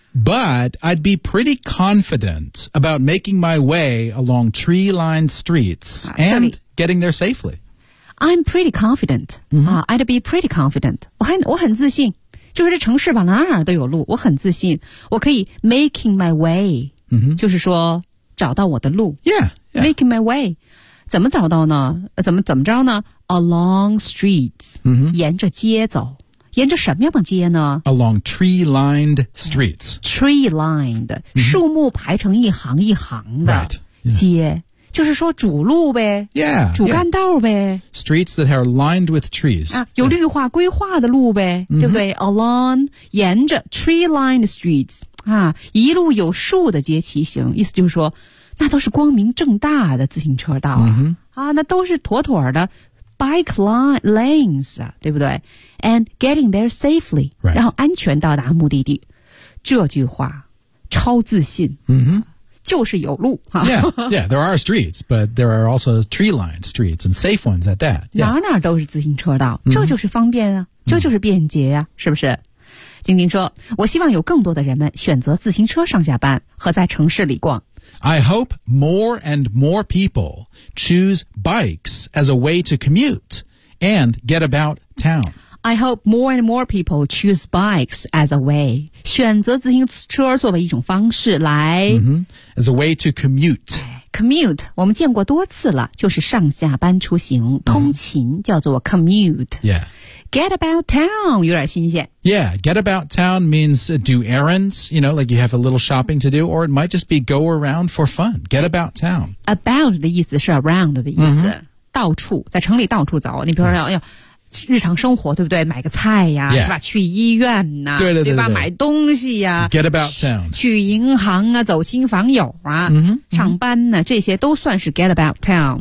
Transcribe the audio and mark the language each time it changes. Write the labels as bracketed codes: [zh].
[en] But I'd be pretty confident about making my way along tree-lined streets and getting there safely. I'm pretty confident.、 Mm-hmm. I'd be pretty confident. [zh] 我很自信。就是这城市吧哪儿都有路。我很自信。我可以 [en] making my way.、 Mm-hmm. [zh] 就是说找到我的路。 [en] Yeah, yeah. Making my way. [zh] 怎么找到呢怎么着呢 [en] Along streets.、 Mm-hmm. [zh] 沿着街走。沿着什么样的街呢 [en] Along tree-lined streets. Tree-lined,、mm-hmm. [zh] 树木排成一行一行的街、 [en] right. yeah. [zh] 就是说主路呗 [en] yeah, [zh] 主干道呗、 [en] yeah. Streets that are lined with trees.、 [zh] 啊、有绿化规划的路呗、 mm-hmm. 对不对 Along, 沿着 tree-lined streets,、啊、一路有树的街骑行意思就是说那都是光明正大的自行车道、啊 mm-hmm. 啊、那都是妥妥的Bike lanes, 对不对 [en] And getting there safely,、 right. [zh] 然后安全到达目的地。这句话超自信、 mm-hmm. 就是有路。 [en] Yeah, there are streets, but there are also tree-lined streets and safe ones at that.、 [zh] Yeah. 哪哪都是自行车道，这就是方便啊、mm-hmm. 这就是便捷啊，是不是？晶晶说，我希望有更多的人们选择自行车上下班和在城市里逛。 [en] I hope more and more people choose bikes as a way to commute and get about town. I hope more and more people choose bikes as a way, [zh] 选择自行车作为一种方式来、 [en] mm-hmm. as a way to commute. [zh] Commute, 我们见过多次了，就是上下班出行、mm-hmm. 通勤叫做 commute. [en] Yeah. [zh] Get about town, 有点新鲜。 [en] Yeah, get about town means do errands, you know, like you have a little shopping to do, or it might just be go around for fun. Get about town. [zh] About 的意思是 around 的意思、mm-hmm. 到处，在城里到处走，你比如说、mm-hmm. 哎呦日常生活对不对买个菜呀、 [en] yeah. [zh] 是吧去医院呐、啊、对, 对, 对, 对吧买东西呀、啊、 [en] get about town [zh] 去银行啊走亲访友啊、 mm-hmm. 上班呢、啊、这些都算是 get about town、